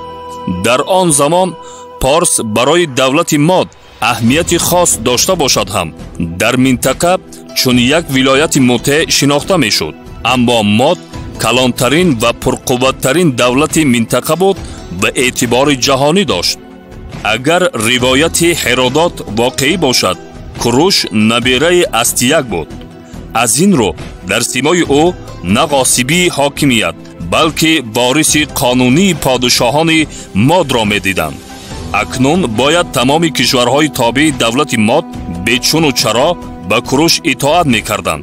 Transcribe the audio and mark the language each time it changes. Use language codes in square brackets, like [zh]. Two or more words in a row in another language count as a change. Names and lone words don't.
[tg] در آن زمان پارس برای دولت ماد اهمیت خاص داشته باشد هم در منطقه چون یک ولایت مطیع شناخته می شد، اما ماد کلانترین و پرقوتترین دولت منطقه بود و اعتبار جهانی داشت. агар ривояти Ҳеродот воқеӣ бошад, Куруш набераи Астияк буд. аз ин рӯ дар симои ӯ на ғосибии ҳокимият, балки вориси қонунии подшоҳони Модро медиданд. акнун бояд тамоми кишварҳои тобеи давлати Мод бечуну чаро ба Куруш итоат мекарданд.